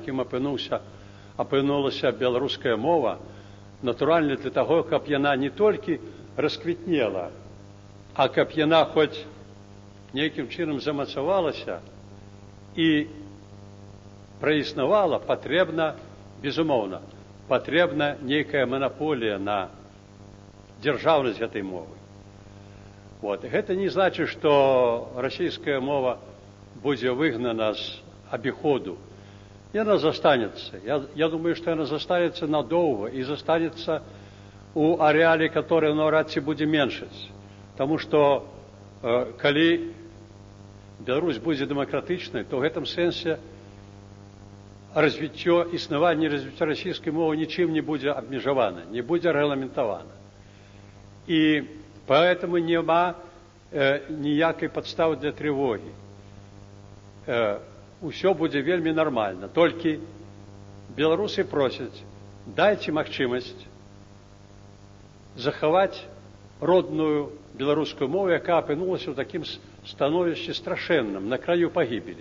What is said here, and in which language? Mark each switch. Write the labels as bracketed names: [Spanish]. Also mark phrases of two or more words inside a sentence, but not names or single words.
[Belarusian] якім апынулася беларуская мова, натуральна для таго, каб яна не толькі расквітнела, а каб яна хоць нейкім чынам замацавалася і праіснавала, патрэбна, безумоўна, патрэбна нейкая манаполія на дзяржаўнасць гэтай мовы. Вот. [Russian] Гэта не значит, что российская мова будет выгнана с обиходу. И она застанется. Я думаю, что она застанется надолго и застанется у ареале, который навряд ці будет меншить. Потому что, коли Беларусь будет демократичной, то в этом сенсе развитие, існаванне развития российской мовы ничем не будет обмежовано, не будет регламентовано. И поэтому [Belarusian] нема ніякай падставы для трывогі. Усё будзе вельмі нармальна. Толькі беларусы просяць, дайце магчымасць захаваць родную беларускую мову, якая апынулася ў такім становішчы страшэнным, на краю пагібелі.